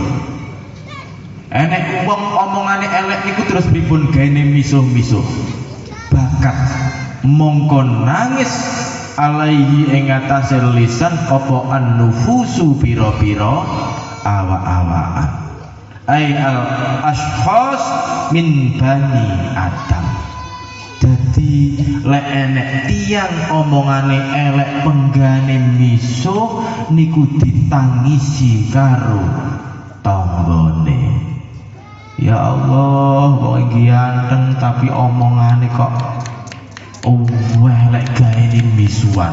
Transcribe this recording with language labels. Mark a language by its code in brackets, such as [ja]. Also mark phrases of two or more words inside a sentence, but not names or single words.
[jv] Enek wong omongane elek niku terus pripun? Gaene misuh-misuh. Bakat mongko nangis alaihi ing atase lisan apa an-nufusu pira-pira awak-awakan. [ar] أي الأشخاص من بني آدم. [jv] Dadi lek enek tiyang omongane elek penggane misuh niku ditangisi karo tanggane. Ya Allah, wong iki anteng tapi omongane kok elek gaene misuhan.